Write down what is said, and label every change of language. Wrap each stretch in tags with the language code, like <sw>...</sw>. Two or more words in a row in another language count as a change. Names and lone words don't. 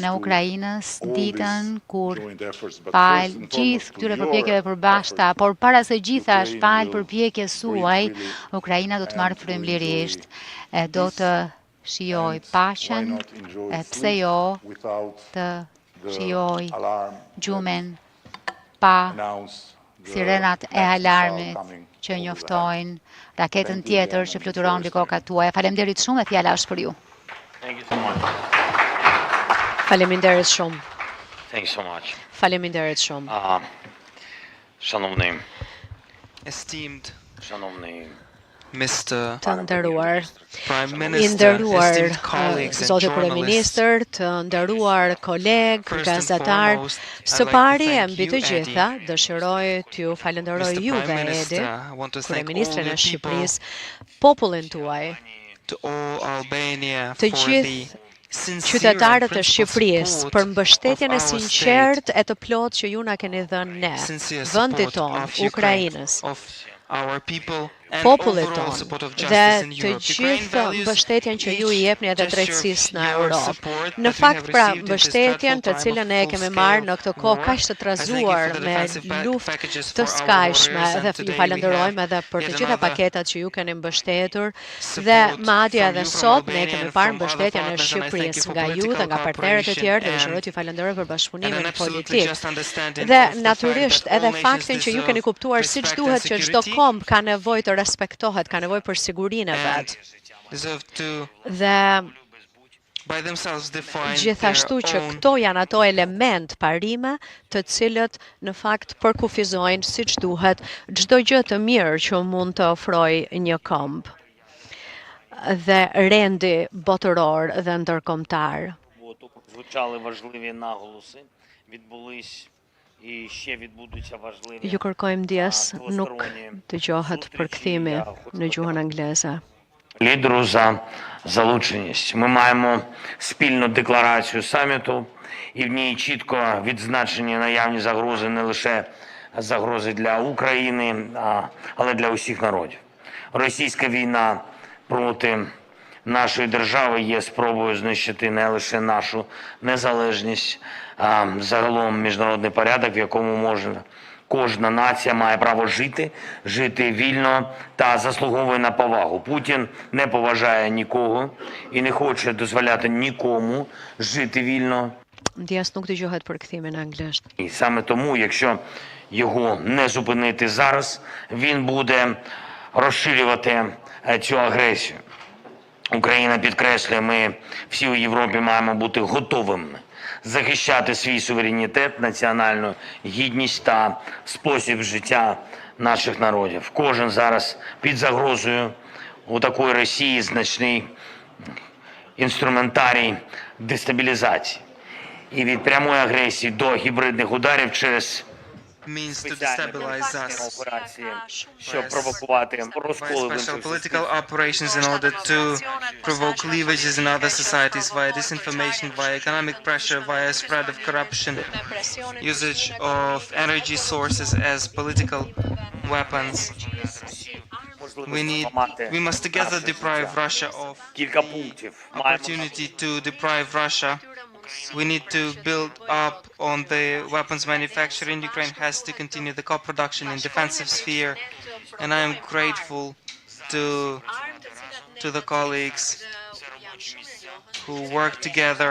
<sq>e Ukrainës ditën kur palë gjithë këtyre përpjekjeve përbashkëta, por para se gjitha shpalë përpjekjes suaj, Ukraina do të marrë frymëlirisht e do të shijoj paqen, e pse jo të shijoj gjumin pa sirenat e alarmit që njoftojnë raketën tjetër që fluturon mbi kokat tuaja. Faleminderit shumë dhe fjala është për ju. Faleminderit shumë. Thank you so much. Faleminderit shumë.</sq> <uk>Шановний,</uk> <en>Esteemed</en> <uk>шановний</uk> <en>Mr.</en> <sq>Të nderuar,</sq> <en>Prime</en> <sq>i</sq> <en>Minister,</en> <sq>nderuar</sq> <en>esteemed colleagues and</en> <sq>Zoti</sq> <en>journalists,</en> <sq>Kryeministër, të nderuar kolegë,</sq> <en>first and</en> <sq>gazetar,</sq> <en>foremost,</en> <sq>së</sq> <en>I'd like</en> <sq>pari</sq> <en>to</en> <sq>e</sq> <en>thank</en> <sq>mbi</sq> <en>you,</en> <sq>të gjitha,</sq> <en>Eddie.</en> <sq>dëshiroj t'ju falenderoj</sq> <en>Mr.</en> <sq>juve,</sq> <en>Prime</en> <sq>Edi,</sq> <en>Minister, I want to thank all</en> <sq>Kryeministrin</sq> <en>the</en> <sq>e</sq> <en>people,</en> <sq>Shqipërisë, popullin tuaj,</sq> <en>to all Albania</en> <sq>të</sq> <en>for</en> <sq>gjithë</sq> <en>the sincere</en> <sq>qytetarët</sq> <en>and</en> <sq>e Shqipërisë</sq> <en>principled</en> <sq>për</sq> <en>support</en> <sq>mbështetjen e</sq> <en>of our</en> <sq>sinqertë e të plotë që ju na keni dhënë ne,</sq> <en>sincere</en> <sq>vendit</sq> <en>support</en> <sq>tonë,</sq> <en>of Ukraine,</en> <sq>Ukrainës,</sq> <en>of our people and</en> <sq>popullit</sq> <en>overall</en> <sq>tonë</sq> <en>support of</en> <sq>dhe</sq> <en>justice in</en> <sq>të</sq> <en>Europe. Ukraine</en> <sq>gjithë</sq> <en>values</en> <sq>mbështetjen që ju i</sq> <en>each</en> <sq>jepni edhe</sq> <en>gesture</en> <sq>drejtësisë në</sq> <en>your</en> <sq>Europë.</sq> <en>support</en> <sq>Në</sq> <en>that we</en> <sq>fakt,</sq> <en>have</en> <sq>pra,</sq> <en>received in this</en> <sq>mbështetjen të</sq> <en>dreadful time</en> <sq>cilën</sq> <en>of</en> <sq>e kemi</sq> <en>full-scale</en> <sq>marrë në këtë kohë</sq> <en>war.</en> <sq>kaq të</sq> <en>I thank you</en> <sq>trazuar</sq> <en>for the</en> <sq>me</sq> <en>defensive</en> <sq>luftë</sq> <en>packages</en> <sq>të</sq> <en>for our</en> <sq>skajshme</sq> <en>warriors, and</en> <sq>dhe ju</sq> <en>today we</en> <sq>falenderojmë</sq> <en>have</en> <sq>edhe për të</sq> <en>yet</en> <sq>gjitha</sq> <en>another</en> <sq>paketat që ju keni mbështetur dhe</sq> <en>support</en> <sq>madje</sq> <en>from</en> <sq>edhe</sq> <en>you, from</en> <sq>sot ne</sq> <en>Albania</en> <sq>kemi</sq> <en>and</en> <sq>parë</sq> <en>from other</en> <sq>mbështetjen e</sq> <en>partners, and I thank you</en> <sq>Shqipërisë</sq> <en>for</en> <sq>nga ju dhe</sq> <en>political</en> <sq>nga partnerët e tjerë dhe dëshiroj</sq> <en>cooperation</en> <sq>t'ju falenderoj për</sq> <en>and</en> <sq>bashkëpunimin</sq> <en>an absolutely</en> <sq>politik.</sq> <en>just understanding</en> <sq>Dhe</sq> <en>of the fact</en> <sq>natyrisht</sq> <en>that all</en> <sq>edhe</sq> <en>nations</en> <sq>faktin që ju keni</sq> <en>deserve</en> <sq>kuptuar siç</sq> <en>respect</en> <sq>duhet</sq> <en>and</en> <sq>që çdo</sq> <en>security</en> <sq>komb ka nevojë të respektohet, ka nevojë për sigurinë e</sq> <en>and</en> <sq>vet.</sq> <en>deserve to</en> <sq>Dhe</sq> <en>by themselves define</en> <sq>gjithashtu</sq> <en>their</en> <sq>që</sq> <en>own</en> <sq>këto janë ato element parime të cilët në fakt përkufizojnë siç duhet çdo gjë të mirë që mund të ofrojë një komb dhe rendi botëror dhe ndërkombëtar.</sq> <uk>звучали важливі наголоси, відбулись і ще відбудуться важливі</uk> <sq>Ju kërkojmë ndjes, nuk dëgjohet përkthimi në gjuhën angleze.</sq> <uk>лідеру за залученість. Ми маємо спільну декларацію саміту, і в ній чітко відзначені наявні загрози не лише загрози для України, але для усіх народів. Російська війна проти нашої держави є спробою знищити не лише нашу незалежність, а загалом міжнародний порядок, в якому можна кожна нація має право жити вільно та заслуговує на повагу. Путін не поважає нікого і не хоче дозволяти нікому жити вільно.</uk> <sq>Ndjes nuk dëgjohet përkthimi në anglisht.</sq> <uk>І саме тому, якщо його не зупинити зараз, він буде розширювати цю агресію. Україна підкреслює, ми всі у Європі маємо бути готовими захищати свій суверенітет, національну гідність та спосіб життя наших народів. Кожен зараз під загрозою у такої Росії значний інструментарій дестабілізації. І від прямої агресії до гібридних ударів через</uk> <en>means to destabilize us</en> <uk>операції, щоб провокувати розколи в</uk> <en>special political operations in order to provoke cleavages in other societies via disinformation, via economic pressure, via spread of corruption, usage of energy sources as political weapons. We must together deprive Russia of</en> <uk>кілька пунктів.</uk> <en>opportunity to deprive Russia. We need to build up on the weapons manufacturing. Ukraine has to continue the co-production in defensive sphere, and I am grateful to the colleagues who work together.</en>